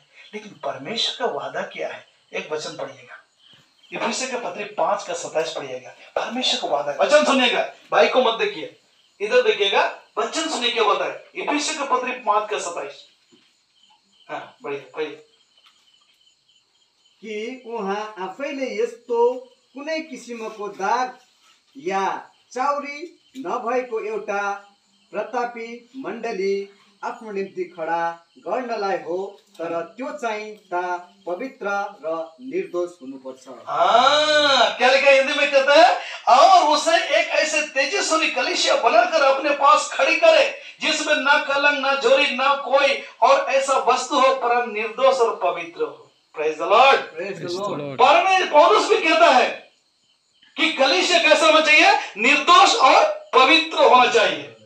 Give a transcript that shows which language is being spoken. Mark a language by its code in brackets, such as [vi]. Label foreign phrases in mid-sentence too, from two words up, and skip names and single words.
[hi] लेकिन परमेश्वर का वादा क्या है, एक वचन पढ़िएगा, इफिसियों के पत्री 5 का 27 पढ़िएगा। परमेश्वर का वादा, वचन सुनिएगा, भाई को मत देखिए, इधर देखिएगा, वचन सुनिए क्या होता है। इफिसियों के पत्री 5 का 27, हाँ पढ़िए। [ne] कि उहाँ आफैले यस्तो कुनै किसिमको दाग या चाउरी नभएको एउटा प्रतापी मण्डली आफ्नो निम्ति खडा गर्नलाई हो, तर त्यो चाहिँ पवित्र र निर्दोष हुनुपर्छ। [hi] क्या लिखा हिंदी में कहता है, और उसे एक ऐसे तेजस्वी कलीसिया बनाकर अपने पास खड़ी करे जिसमें ना कलंक ना जोरी ना कोई और ऐसा वस्तु हो, परम निर्दोष और पवित्र हो। [en] Praise the Lord. [hi] पौलुस भी कहता है कि कलीसिया कैसा होना चाहिए, निर्दोष और पवित्र होना चाहिए।